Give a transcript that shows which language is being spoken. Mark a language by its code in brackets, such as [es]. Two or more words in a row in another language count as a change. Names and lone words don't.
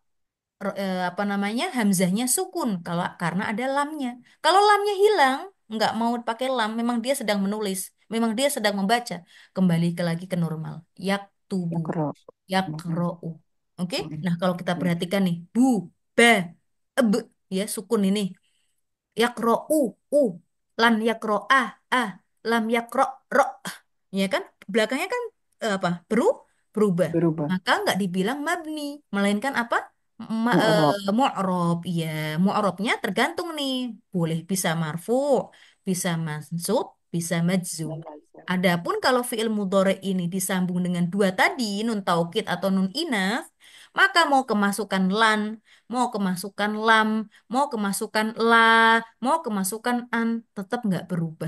[id] Apa namanya hamzahnya sukun kalau karena ada lamnya. Kalau lamnya hilang, nggak mau pakai lam, memang dia sedang menulis, memang dia sedang membaca, kembali lagi ke normal. Yaktubu, Yakro. Hmm, yakra'u. Oke? hmm, Nah, kalau kita ya. perhatikan nih, bu, ba, eb, ya sukun ini. [ar] Yakro'u, u, lan yakro'ah, ah, lam yakro, ro. [id] Ya kan? Belakangnya kan apa? Berubah. Berubah. Maka nggak dibilang mabni, melainkan apa? Mu'rob. Mu'rob. Iya, mu'robnya tergantung nih. Boleh bisa marfu, bisa mansub, bisa majzum. Adapun kalau fi'il mudhari ini disambung dengan dua tadi, [ar] nun taukid [id] atau [ar] nun inaf, [id] maka mau kemasukan lan, mau kemasukan lam, mau kemasukan la, mau kemasukan an, tetap nggak berubah.